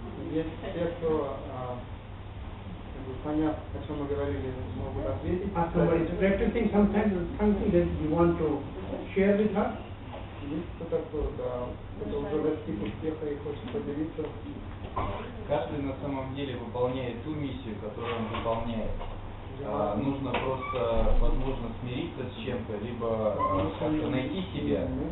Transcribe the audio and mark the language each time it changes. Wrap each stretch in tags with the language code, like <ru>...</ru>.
<ru>Есть те, кто, поняв, о чем мы говорили, могут ответить.</ru> <en>Somebody is practicing something that you want to share with her?</en> <ru>Есть кто-то, кто уже достиг успеха и хочет поделиться. Каждый на самом деле выполняет ту миссию, которую он выполняет. Нужно просто, возможно, смириться с чем-то, либо как-то найти себя.</ru>